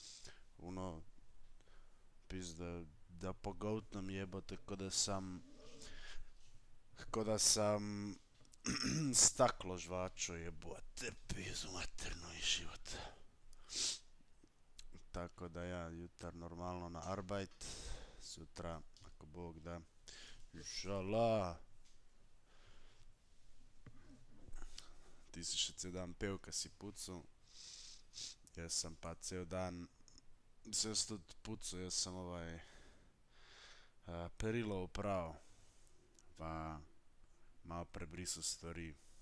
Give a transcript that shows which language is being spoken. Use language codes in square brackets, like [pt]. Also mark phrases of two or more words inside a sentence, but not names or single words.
[bs] Pizda, da pogoutnem jebote, ko da sam staklo žvačo, jebote, pizdu materno i život. Tako da ja jutar normalno na arbajt, sutra, ako Bog da, inšala. [sl] Ti si še cel dan pel, ka si pucal. Jaz sem pa cel dan, sem tudi pucal, jaz sem perilo opravil. Pa malo prebrisal stvari.